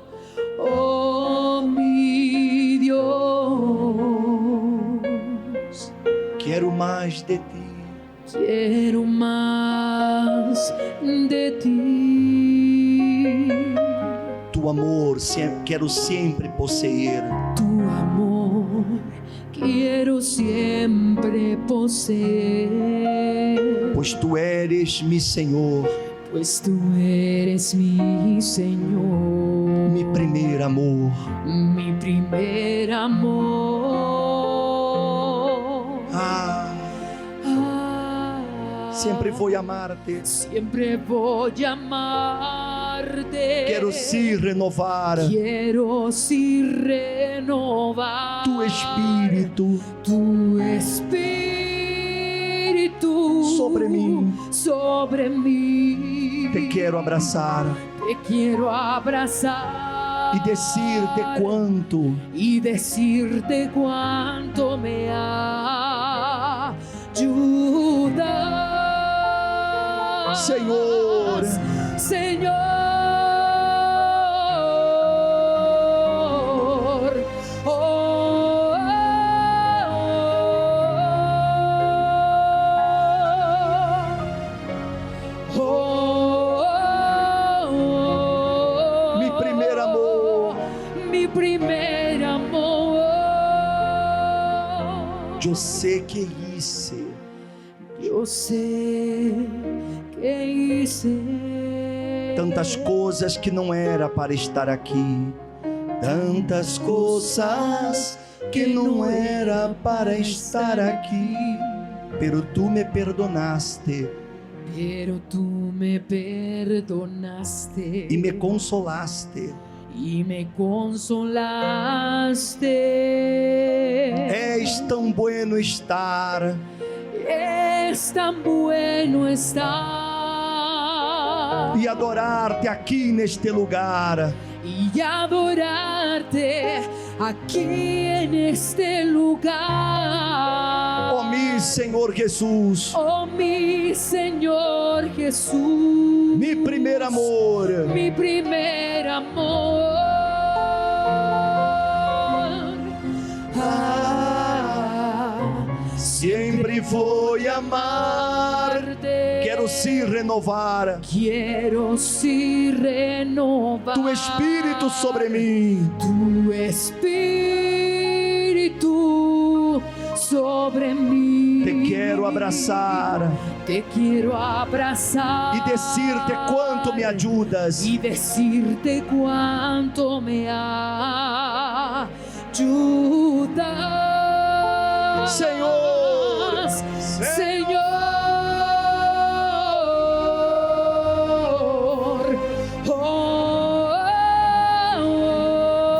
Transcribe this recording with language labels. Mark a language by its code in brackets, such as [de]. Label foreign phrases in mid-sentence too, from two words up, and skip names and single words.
[es] Oh, mi Dios, [pt] Quero mais de Ti. [es] quiero más de Ti. [pt] Tu amor quero sempre possuir. [es] Tu amor quiero siempre poseer. [pt] Pois Tu [es] eres mi [pt] Senhor, [es] Pues tú eres mi Señor, [pt] mi primeiro amor. [es] mi primer amor. [pt] Ah, sempre vou amar-te. [es] Siempre voy a amarte. [pt] Quero se renovar. [es] Quiero sí renovar [pt] Tu Espírito [es] tu Espíritu [pt] sobre mim. [es] sobre mí. [pt] Te quero abraçar [es] Te quiero abrazar [pt] e dizer-te quanto [es] y decirte cuánto me ayudas, [pt] Senhor, [es] Señor. Oh, oh, oh, [pt] mi primeiro amor. [es] mi primer amor. [pt] Eu sei que hice. [es] Yo sé que hice [pt] Tantas coisas que não era para estar aqui. Tantas coisas que não era para estar aqui. [es] Pero Tu me perdonaste pero tú me perdonaste [pt] e me consolaste. [es] y me consolaste. [pt] És tão bueno estar [es] Es tan bueno estar [pt] e adorar-te aqui neste lugar. [es] y adorarte aquí en este lugar. [pt] Ó meu Senhor Jesus, [es] Oh, mi Señor Jesús, [pt] mi primeiro amor. [es] mi primer amor. [pt] Sempre vou amar-te. Quero se renovar. [es] Quiero sí renovar [pt] Tu Espírito sobre mim. [es] tu Espíritu sobre mí. [pt] Te quero abraçar [es] Te quiero abrazar [pt] e dizer-te quanto me ajudas. [es] y decirte cuánto me ayudas, [pt] Senhor, [es] Señor. Oh, oh, oh,